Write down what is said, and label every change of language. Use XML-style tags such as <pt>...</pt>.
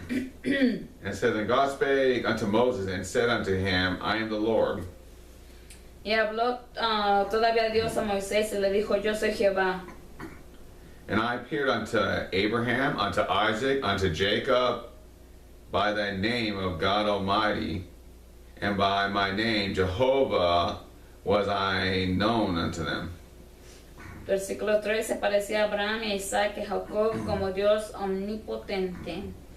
<en>And it says, And God spake unto Moses and said unto him, I am the Lord.</en> <es>Y habló todavía Dios a Moisés y le dijo, yo soy Jehová.</es> <en>And I appeared unto Abraham, unto Isaac, unto Jacob, by the name of God Almighty, and by my name Jehovah was I known unto them.</en> <es>Versículo 3, se parecía a Abraham y a Isaac y a Jacob como Dios omnipotente.</es>